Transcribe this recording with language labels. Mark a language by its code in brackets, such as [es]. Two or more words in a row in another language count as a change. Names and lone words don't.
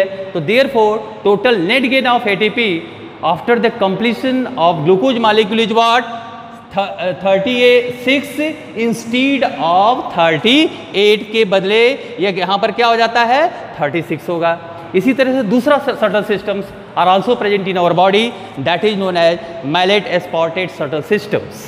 [en] तो therefore total net gain of ATP after the completion of glucose molecule is what, 36 instead of 38 [hi] के बदले ये यहाँ पर क्या हो जाता है, 36 होगा। इसी तरह से दूसरा [en] shuttle systems are also present in our body, that is known as malate aspartate shuttle systems.